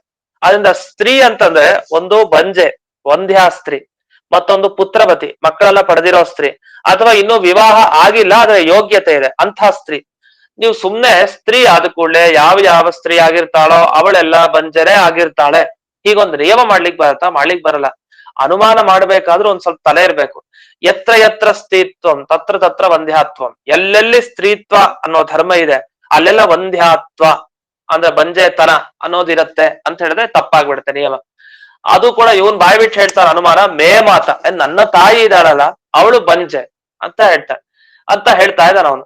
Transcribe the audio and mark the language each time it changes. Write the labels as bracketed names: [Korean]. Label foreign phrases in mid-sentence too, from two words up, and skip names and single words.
[Kannada] ಅದರಿಂದ ಸ್ತ್ರೀ ಅಂತಂದ್ರೆ ಒಂದು ಬಂಜೆ ವಂದ್ಯ ಸ್ತ್ರೀ, ಮತ್ತೊಂದು ಪುತ್ರವತಿ ಮಕ್ಕಳೆಲ್ಲ ಪಡೆದಿರೋ ಸ್ತ್ರೀ, ಅಥವಾ ಇನ್ನೂ ವಿವಾಹ ಆಗಿಲ್ಲ ಆದ್ರೆ ಯೋಗ್ಯತೆ ಇದೆ ಅಂತಹ ಸ್ತ್ರೀ. ನೀವು ಸುಮ್ನೆ ಸ್ತ್ರೀ ಆದ ಕೂಡಲೇ ಯಾವ ಯಾವ ಸ್ತ್ರೀ ಆಗಿರ್ತಾಳೋ ಅವಳೆಲ್ಲ ಬಂಜರೆ ಆಗಿರ್ತಾಳೆ, ಹೀಗೊಂದು ನಿಯಮ ಮಾಡ್ಲಿಕ್ಕೆ ಬರತ್ತಾ? ಮಾಡ್ಲಿಕ್ ಬರಲ್ಲ. ಅನುಮಾನ ಮಾಡ್ಬೇಕಾದ್ರೂ ಒಂದ್ ಸ್ವಲ್ಪ ತಲೆ ಇರ್ಬೇಕು. [Sanskrit] ಯತ್ರ ಯತ್ರ ಸ್ತ್ರೀತ್ವಂ ತತ್ರ ತತ್ರ ವಂದ್ಯಾತ್ವಂ, [Kannada] ಎಲ್ಲೆಲ್ಲಿ ಸ್ತ್ರೀತ್ವ ಅನ್ನೋ ಧರ್ಮ ಇದೆ ಅಲ್ಲೆಲ್ಲ ವಂದ್ಯಾತ್ವ ಅಂದ್ರೆ ಬಂಜೆತನ ಅನ್ನೋದಿರತ್ತೆ ಅಂತ ಹೇಳಿದ್ರೆ ತಪ್ಪಾಗ್ಬಿಡುತ್ತೆ ನಿಯಮ. ಅದು ಕೂಡ ಇವನ್ ಬಾಯ್ ಬಿಟ್ಟು ಹೇಳ್ತಾನೆ ಅನುಮಾನ, [Sanskrit] ಮೇ ಮಾತ, [Kannada] ನನ್ನ ತಾಯಿ ಇದ್ದಾಳಲ್ಲ ಅವಳು ಬಂಜೆ ಅಂತ ಹೇಳ್ತಾ ಇದ್ದಾನ ಅವನು.